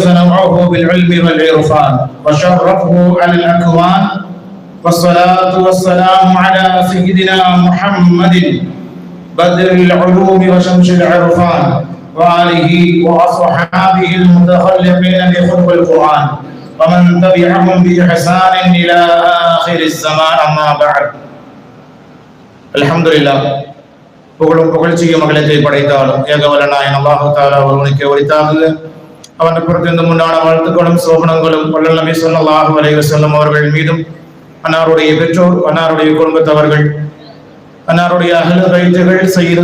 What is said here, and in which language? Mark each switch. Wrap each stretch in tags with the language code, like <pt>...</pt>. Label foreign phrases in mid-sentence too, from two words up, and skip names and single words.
<ar>نوعه بالعلم والعرفان وشرفه على الأكوان، والصلاة والسلام على سيدنا محمد بدر العلوم وشمس العرفان وآله وأصحابه المتخلقين بخلق القرآن ومن تبعهم بإحسان إلى آخر الزمان. أما بعد. الحمد لله.</ar> <ta>புகழும் புகழ்ச்சியும் அகிலத்தை படைத்தாலும் ஏகவல்லனாய்</ta> <ar>الله تعالى</ar> <ta>ஒருவனுக்கே உரித்தாக. அவனை பொறுத்து இந்த முன்னான வாழ்த்துக்களும் சோபனங்களும் வல்லல் நபி</ta> <ar>صلى الله عليه وسلم</ar> <ta>அவர்கள் மீதும், அன்னாருடைய பெற்றோர், அன்னாருடைய குடும்பத்தவர்கள், அன்னாருடைய அஹ்லு பைத்துகள், சய்யிது</ta>